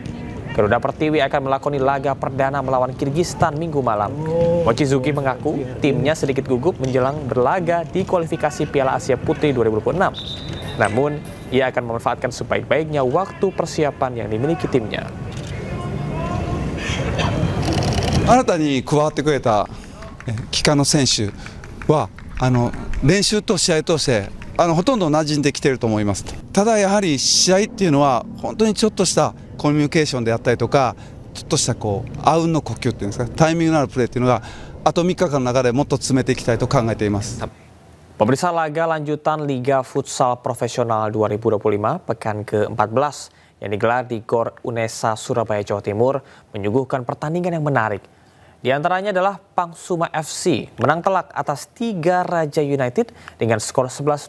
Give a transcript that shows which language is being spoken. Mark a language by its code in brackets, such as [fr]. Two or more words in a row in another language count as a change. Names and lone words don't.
[id] Garuda Pertiwi akan melakoni laga perdana melawan Kirgistan Minggu malam. Mochizuki mengaku timnya sedikit gugup menjelang berlaga di kualifikasi Piala Asia Putri 2026. Namun, ia akan memanfaatkan sebaik-baiknya waktu persiapan yang dimiliki timnya. [ja] 新たに加わってくれた帰化の選手は練習と試合通してほとんど馴染んできていると思います。ただやはり試合っていうのは本当にちょっとしたコミュニケーションであったりとか、ちょっとしたあうんの呼吸っていうんですか、タイミングのあるプレーっていうのがあと3日間の中でもっと詰めていきたいと考えています。 [id] Pemirsa, laga lanjutan Liga Futsal Profesional 2025 pekan ke-14 yang digelar di GOR Unesa Surabaya, Jawa Timur menyuguhkan pertandingan yang menarik. Di antaranya adalah Pangsuma FC menang telak atas 3 Raja United dengan skor 11-0.